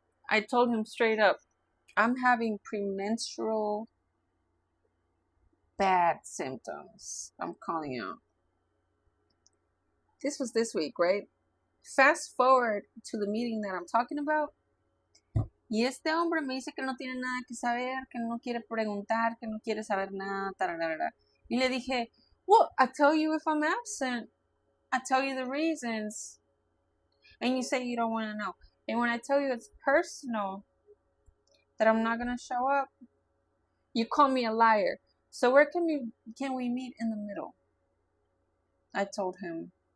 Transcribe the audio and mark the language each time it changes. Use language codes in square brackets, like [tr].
[en] I told him straight up, I'm having premenstrual bad symptoms. I'm calling out. This was this week, right? Fast forward to the meeting that I'm talking about. [es] Y este hombre me dice que no tiene nada que saber, que no quiere preguntar, que no quiere saber nada, tararara. Y le dije, [en] well, I tell you if I'm absent. I tell you the reasons. And you say you don't want to know. And when I tell you it's personal, that I'm not going to show up, you call me a liar. So where can we meet in the middle? I told him.